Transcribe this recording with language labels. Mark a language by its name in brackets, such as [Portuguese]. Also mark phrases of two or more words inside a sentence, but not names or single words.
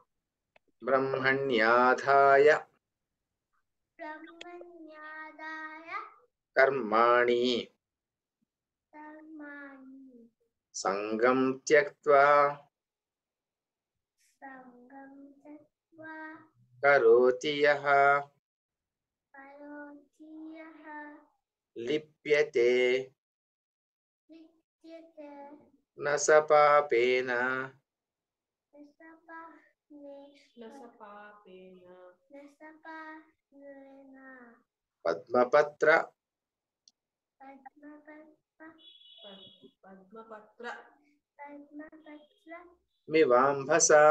[Sanskrit] బ్రహ్మణ్యాధాయ బ్రహ్మణ్యాదాయ కర్మాణి కర్మాణి सङ्गं त्यक्त्वा सङ्गं त्यक्त्वा करोति यः करोति यः లిప్యతే లిప్యతే न स पापेन पद्मपत्र मिवाम्भस.